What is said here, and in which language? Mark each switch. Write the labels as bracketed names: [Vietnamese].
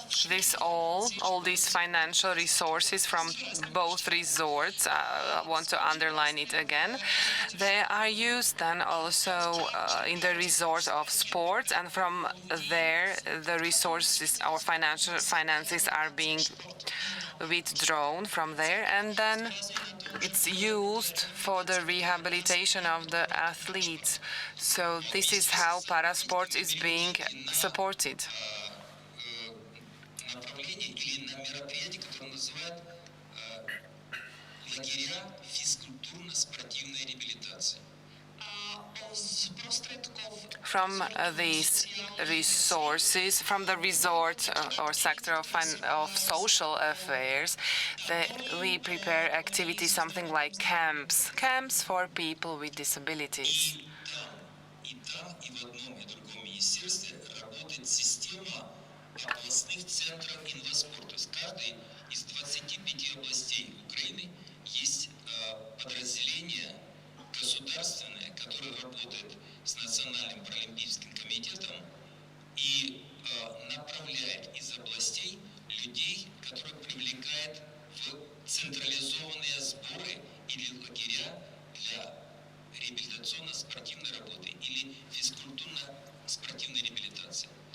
[English] this all these financial resources from both resorts, I want to underline it again, they are used then also in the resort of sports, and from there the resources, our finances are being withdrawn from there, and then it's used for the rehabilitation of the athletes. So this is how parasport is being supported. [Russian] Направление или на мероприятие, которое называют лагеря физкультурно-спортивной реабилитации. [English] From these resources, from the resort or sector of social affairs, we prepare activities, something like camps for people with disabilities. [Russian] И там, и в одном, и в другом министерстве работает система областных центров инваспорта. То есть каждый из 25 областей Украины есть подразделение государственное, которое работает с Национальным паралимпийским комитетом и направляет из областей людей, которые привлекает в централизованные сборы или лагеря для реабилитационно-спортивной работы или физкультурно-спортивной реабилитации.